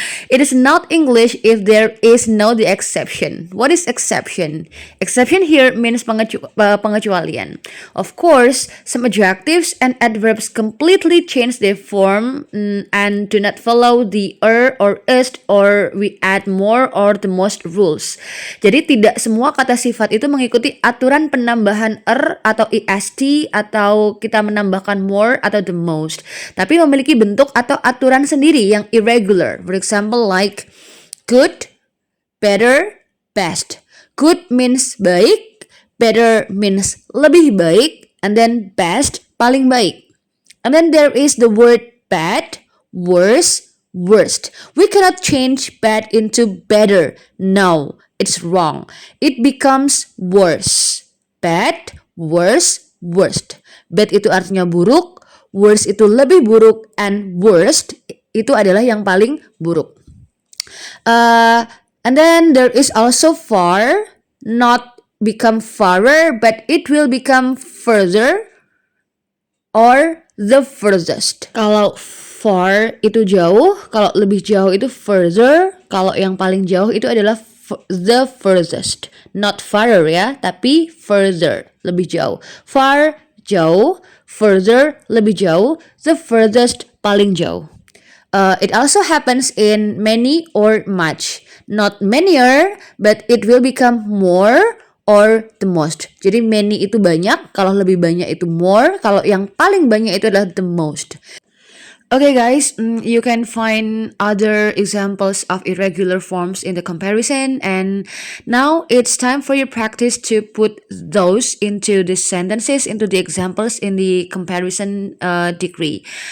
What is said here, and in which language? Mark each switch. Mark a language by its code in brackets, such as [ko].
[en] It is not English if there is no the exception. What is exception? Exception here means pengecualian. Of course, some adjectives and adverbs completely change their form and do not follow the or ist, or we add more or the most rules. [id] Jadi tidak semua kata sifat itu mengikuti aturan penambahan atau atau kita menambahkan more atau the most, tapi memiliki bentuk atau aturan sendiri yang irregular. [en] For example, like good, better, best. Good means baik, better means [id] lebih baik, [en] and then best [id] paling baik. [en] And then there is the word bad, worse, worst. We cannot change bad into better. No, it's wrong. It becomes worse. Bad, worse, worst. [id] Bad itu artinya buruk, worse itu lebih buruk, and worst itu adalah yang paling buruk. [en] And then there is also far, not become farther, but it will become further or the furthest. [id] Kalau far itu jauh, kalau lebih jauh itu further, kalau yang paling jauh itu adalah the furthest. [en] Not farther [id] ya, tapi further, lebih jauh. Far, jauh. Further, lebih jauh. [en] The furthest, [id] paling jauh. [en] It also happens in many or much. Not manyer, but it will become more or the most. [id] Jadi many itu banyak, kalau lebih banyak itu more, kalau yang paling banyak itu adalah the most. [en] Okay guys, you can find other examples of irregular forms in the comparison, and now it's time for your practice to put those into the sentences, into the examples in the comparison degree.